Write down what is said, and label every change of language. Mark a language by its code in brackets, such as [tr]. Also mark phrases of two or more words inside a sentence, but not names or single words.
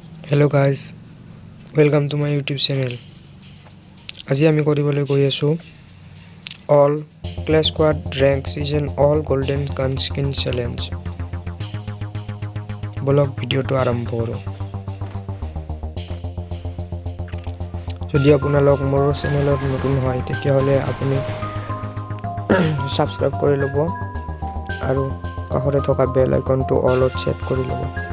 [en] Hello guys, welcome to my YouTube channel. [as] আজি আমি কৰিবলৈ গৈ আছো [en] all Clash Squad rank season all golden gun skin challenge. [as] বলক ভিডিওটো আৰম্ভ কৰো। যদি আপোনালোক মোৰ চেনেলত নতুন হয় তেতিয়াহলে আপুনি সাবস্ক্ৰাইব কৰি ল'ব আৰু কাষতে থকা বেল আইকনটো অলত সেট কৰি ল'ব।